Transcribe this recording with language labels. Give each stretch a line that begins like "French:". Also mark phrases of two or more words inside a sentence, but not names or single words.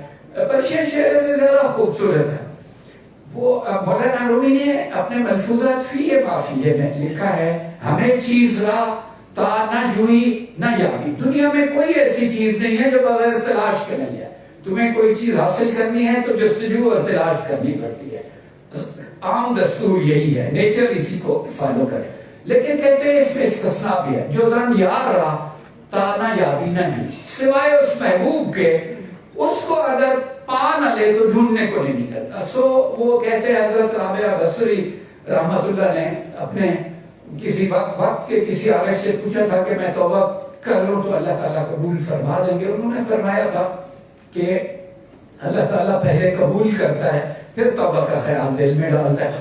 Urdu: پرشین شعر سے زیادہ خوبصورت ہے، وہ مولانا رومی نے اپنے ملفوظات فیہ مافیہ میں لکھا ہے،
Persian: ہمیں چیز را تا نہ جوئی نہ یابی،
Urdu: دنیا میں کوئی ایسی چیز نہیں ہے جو بغیر تلاش کے مل جائے، تمہیں کوئی چیز حاصل کرنی ہے تو جستجو اور تلاش کرنی پڑتی ہے، عام دستور یہی ہے، نیچر اسی کو فالو کرے، لیکن کہتے ہیں اس میں استثناء بھی ہے،
Persian: جو زن یار را تا نہ یابی نہ جوئی،
Urdu: سوائے اس محبوب کے اس کو اگر پا نہ لے تو ڈھونڈنے کو نہیں نکلتا۔ سو وہ کہتے ہیں حضرت رابعہ بصری رحمت اللہ نے اپنے کسی وقت کے کسی عارف سے پوچھا تھا کہ میں توبہ کر لوں تو اللہ تعالیٰ قبول فرما دیں گے، انہوں نے فرمایا تھا کہ اللہ تعالیٰ پہلے قبول کرتا ہے پھر توبہ کا خیال دل میں ڈالتا ہے۔